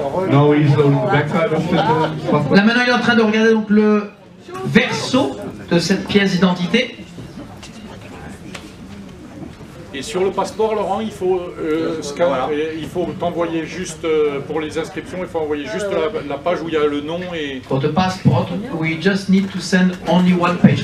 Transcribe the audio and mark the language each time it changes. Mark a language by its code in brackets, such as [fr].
[en] Now he's loading the backside of the passport. [fr] Là maintenant il est en train de regarder donc le verso de cette pièce d'identité. Et sur le passeport, Laurent, il faut il faut t'envoyer juste pour les inscriptions, il faut envoyer juste la page où il y a le nom et. [en] For the passport, we just need to send only one page.